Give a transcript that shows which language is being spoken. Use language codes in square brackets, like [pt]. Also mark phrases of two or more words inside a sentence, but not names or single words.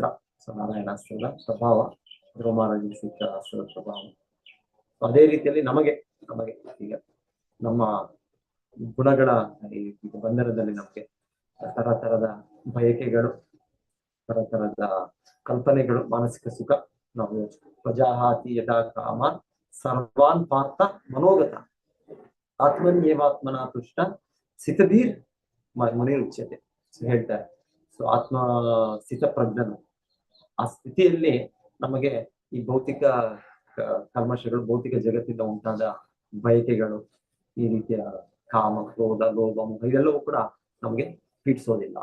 [kn] ಸೊ ನಾರಾಯಣಾಸ್ತ್ರದ ಪ್ರಭಾವ, ಧ್ರುವ ಮಹಾರಾಜರಿಗೆ ಸಿಕ್ಕ ಅಸ್ತ್ರದ ಪ್ರಭಾವ. ಅದೇ ರೀತಿಯಲ್ಲಿ ನಮಗೆ ಈಗ ನಮ್ಮ ಗುಣಗಳ ಈ ಬಂಧನದಲ್ಲಿ ನಮಗೆ ತರತರದ ಬಯಕೆಗಳು, ತರತರದ ಕಲ್ಪನೆಗಳು, ಮಾನಸಿಕ ಸುಖ. [sa] ನಾವು ಪ್ರಜಾಹಾತಿ ಯದಾ ಕಾಮ ಸರ್ವಾನ್ ಪಾರ್ಥ ಮನೋಗತ ಆತ್ಮನ್ಯೇವಾತ್ಮನ ತುಷ್ಟ ಸ್ಥಿತಧೀರ್ ಮುನಿರುಚ್ಯತೆ ಹೇಳ್ತಾರೆ. [kn] ಸೊ ಆತ್ಮ ಸ್ಥಿತ ಪ್ರಜ್ಞನು, ಆ ಸ್ಥಿತಿಯಲ್ಲಿ ನಮಗೆ ಈ ಭೌತಿಕ ಕಲ್ಮಶಗಳು, ಭೌತಿಕ ಜಗತ್ತಿಂದ ಉಂಟಾದ ಬಯಕೆಗಳು, ಈ ರೀತಿಯ ಕಾಮ, ಕ್ರೋಧ, ಲೋಭ, ಮೋಹ ಇದೆಲ್ಲವೂ ಕೂಡ ನಮಗೆ ಪೀಡಿಸೋದಿಲ್ಲ.